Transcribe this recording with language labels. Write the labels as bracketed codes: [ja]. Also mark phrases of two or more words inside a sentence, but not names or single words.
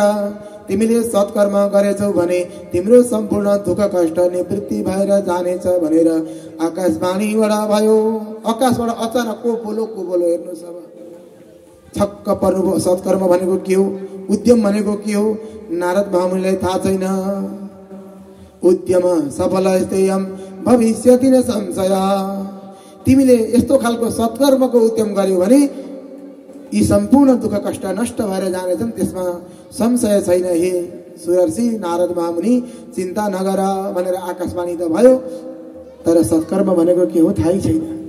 [ne] तिमीले सत्कर्म गरेछौ भने तिम्रो सम्पूर्ण दुःख कष्ट निवृत्ति भएर जानेछ भनेर आकाशवाणीबाट भयो। आकाशबाट अचानक को बोलो हेर्नुहोस्। अब छक्क पर्नुभयो। सत्कर्म भनेको के हो, उद्यम भनेको के हो, नारद महामुनिलाई थाहा छैन। [sa] उद्यम सफल स्तेयम भविष्यति न संशय। [ne] तिमीले यस्तो खालको सत्कर्मको उद्यम गर्यो भने यी सम्पूर्ण दुःख कष्ट नष्ट भएर जानेछन्, त्यसमा संशय छैन। हे सुरर्षि नारद महामुनि, चिन्ता नगर भनेर आकाशवाणी त भयो, तर सत्कर्म भनेको के हो थाहै छैन।